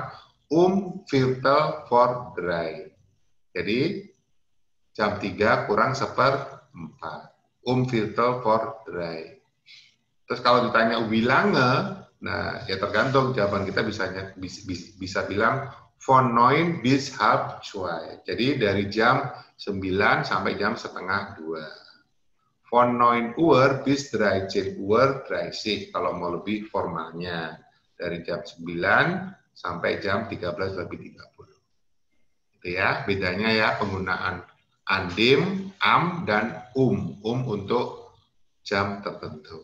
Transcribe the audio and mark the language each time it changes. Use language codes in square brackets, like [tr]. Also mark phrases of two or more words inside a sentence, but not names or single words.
[de] Viertel voor drie. [id] Jadi jam 3 kurang 1/4. [de] Viertel voor drie. [id] Terus kalau ditanya wilange, nah ya tergantung jawaban kita bisa bilang [de] von 9 bis halb 2. [id] Jadi dari jam 9 sampai jam setengah 2. [de] Von 9 Uhr bis 13 Uhr 30 kalau mau lebih formalnya. [id] Dari jam 9 sampai jam 13 lebih 30. Itu ya, bedanya ya penggunaan andem, dan untuk jam tertentu.